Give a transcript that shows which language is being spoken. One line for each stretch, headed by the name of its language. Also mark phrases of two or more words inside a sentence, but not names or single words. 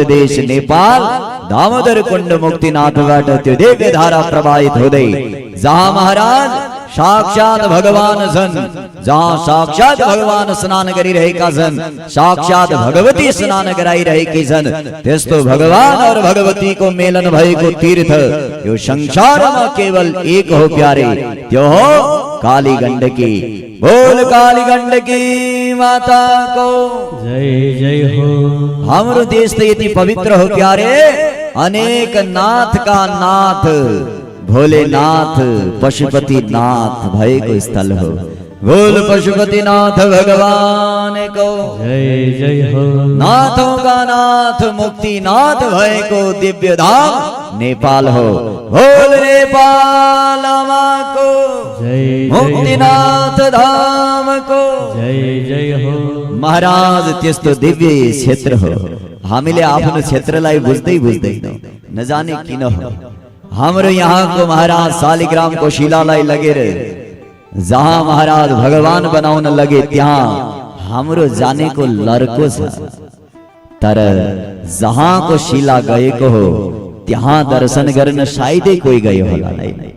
Nepali: देश नेपाल दामोदर कुण्ड मुक्तिनाथबाट त्यो दिव्य धारा प्रवाहित हुँदै जहाँ महाराज साक्षात भगवान छन्, जहाँ साक्षात भगवान स्नान गरिरहेका छन्, साक्षात भगवती स्नान गराइरहेकी छन्, त्यस्तो
Hindi: भगवान और भगवती
Nepali: को मेलन भएको तीर्थ यो संसारमा केवल एक हो प्यारे, त्यो हो काली गण्डकी। बोल काली गण्डकी माता को जय जय हो। हाम्रो देश त यति पवित्र हो प्यारे, अनेक नाथ का नाथ भोलेनाथ पशुपतिनाथ भएको स्थल हो। बोल पशुपतिनाथ भगवान को जय जय हो।
Hindi: नाथों का नाथ
Nepali: मुक्तिनाथ भएको दिव्य धाम नेपाल हो। बोल नेपाल को जय मुक्तिनाथ धाम को जय जय हो। महाराज त्यस्तो दिव्य क्षेत्र हो, हामीले आफ्नो क्षेत्रलाई बुझ्दै बुझ्दैनौं, नजाने किन हो। हाम्रो यहाँको महाराज शालिग्राम को शिलालाई लगेर जहाँ महाराज भगवान बनाउन लगे त्यहाँ हाम्रो जानेको लर्को छ, तर जहाँ को शिला गएको हो त्यहाँ दर्शन गर्न सायदै कोही गयो होला नै।